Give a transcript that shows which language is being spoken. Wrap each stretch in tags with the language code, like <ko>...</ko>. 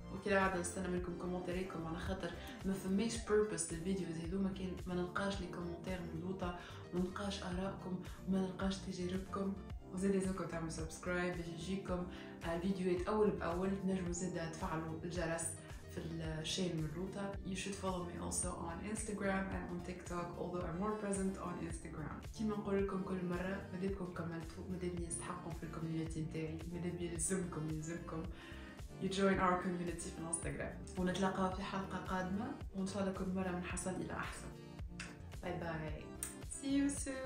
<ar>وكلا عادة نستنى منكم كومنتاريكم، على خاطر ما فماش purpose للفيديوز هذوما كان ما نلقاش لي كومنتار مضبوطة، ما نلقاش آرائكم وما نلقاش تجاربكم. وزاد لازمكم تعملوا سبسكرايب باش يجيكم الفيديوهات اول باول. تنجموا زاد تفعلوا الجرس في الشين من روتا.</ar> <en>You should follow me also on Instagram and on TikTok, although I'm more present on Instagram.</en> <ar>كيما نقول لكم كل مرة، مادامكم كملتوا، مادام يستحقوا في الكوميونيتي نتاعي، مادام يلزمكم</ar> <en>you join our community</en> <ar>في الانستغرام. ونتلاقاو في حلقة قادمة وإن شاء الله كل مرة من حسن إلى أحسن. باي باي.</ar> <en>See you soon.</en>